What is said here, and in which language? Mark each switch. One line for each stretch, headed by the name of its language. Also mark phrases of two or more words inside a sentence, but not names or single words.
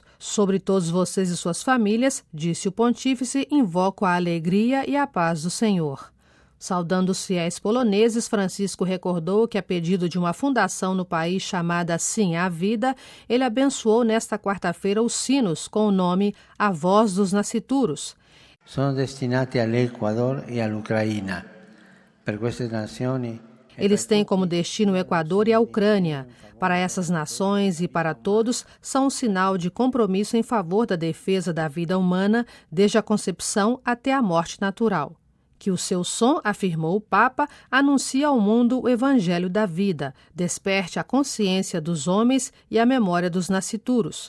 Portuguese: Sobre todos vocês e suas famílias, disse o pontífice, invoco a alegria e a paz do Senhor. Saudando os fiéis poloneses, Francisco recordou que, a pedido de uma fundação no país chamada Sim à Vida, ele abençoou nesta quarta-feira os sinos com o nome A Voz dos Nascituros.
Italian: Sono destinati all'Ecuador e all'Ucraina. Per queste nazioni.
Portuguese: Eles têm como destino o Equador e a Ucrânia. Para essas nações e para todos, são um sinal de compromisso em favor da defesa da vida humana, desde a concepção até a morte natural. Que o seu som, afirmou o Papa, anuncie ao mundo o Evangelho da vida, desperte a consciência dos homens e a memória dos nascituros.